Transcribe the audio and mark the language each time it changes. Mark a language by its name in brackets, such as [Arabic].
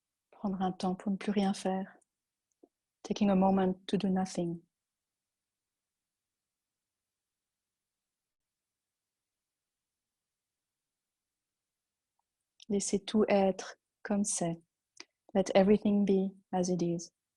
[French] Prendre un temps pour ne plus rien faire. [English] Taking a moment to do nothing. [French] Laissez tout être comme c'est. [English] Let everything be as it is.